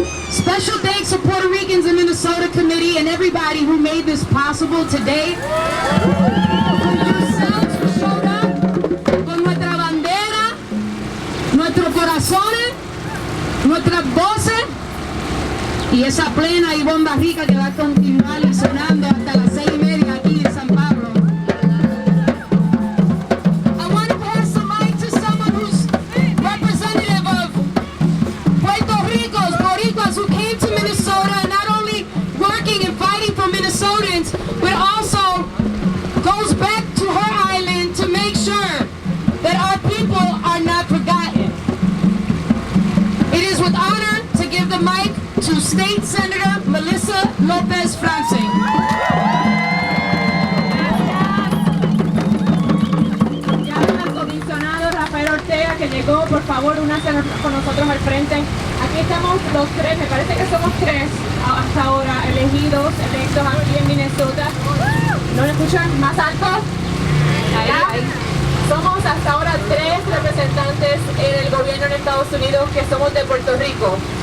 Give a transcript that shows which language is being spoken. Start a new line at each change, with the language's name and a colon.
English: Special thanks to Puerto Ricans and Minnesota Committee and everybody who made this possible today. Yourselves who showed up
Spanish: con nuestra bandera, nuestros corazones, nuestras voces y esa plena y bomba rica que va a continuar sonando hasta las 6:30 aquí en San Pablo.
English: I want to pass the mic to someone who's representative of Puerto Ricos, Boricuas, who came to Minnesota, not only working and fighting for Minnesotans, but also goes back to her island to make sure that our people are not forgotten. It is with honor to give the mic to State Senator Melissa Lopez Francing.
Spanish: Ya el comisionado Rafael Ortega que llegó, por favor, únase con nosotros al frente. Aquí estamos los tres, me parece que somos tres hasta ahora electos aquí en Minnesota. ¿No lo escuchan? ¿Más alto? Ahí. Somos hasta ahora tres representantes en el gobierno de Estados Unidos que somos de Puerto Rico.